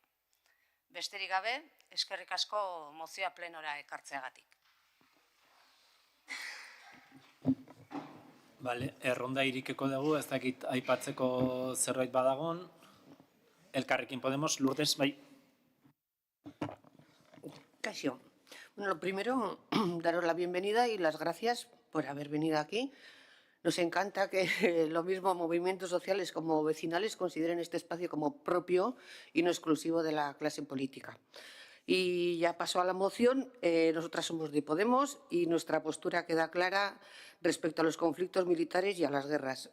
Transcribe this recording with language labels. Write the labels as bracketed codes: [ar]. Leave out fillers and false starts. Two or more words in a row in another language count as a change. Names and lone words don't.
[eu] Besterik gabe, eskerrik asko mozioa plenora ekartzeagatik. Bale, erronda irikeko dugu, ez dakit aipatzeko zerbait badagon. Elkarrekin Podemos, Lourdes, bai. Kaixo. [es] Bueno, lo primero, daros la bienvenida y las gracias por haber venido aquí. Nos encanta que lo mismo movimientos sociales como vecinales consideren este espacio como propio y no exclusivo de la clase política. Y ya paso a la moción. Nosotras somos de Podemos y nuestra postura queda clara respecto a los conflictos militares y a las guerras.